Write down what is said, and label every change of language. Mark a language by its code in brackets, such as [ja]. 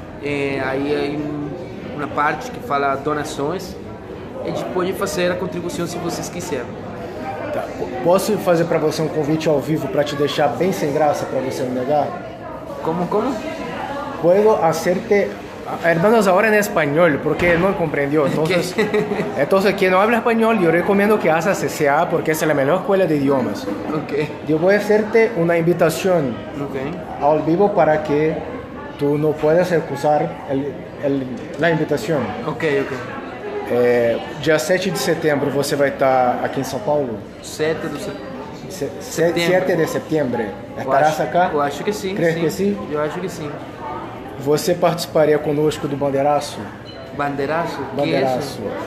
[pt] Aí [es] hay [pt] uma parte que fala donações. Eles podem fazer a contribuição se vocês quiserem. Tá. Posso fazer para você um convite ao vivo para te deixar bem sem graça, para você não negar? Como? [es] Puedo hacerte... Hermanos, ahora en español, porque no comprendió. Entonces, quien no habla español, yo recomiendo que hagas CCA, porque es la mejor escuela de idiomas. Okay. Yo voy a hacerte una invitación al vivo para que tú no puedas recusar la invitación. Ok. [pt] Dia 7 de setembro você vai estar aqui em São Paulo? 7 de setembro. [es] Estarás acá? [pt] Eu acho que sim. [es] Crees que [pt] sim? Eu acho que sim. Você participaria conosco do Bandeiraço? Bandeiraço? Bandeiraço.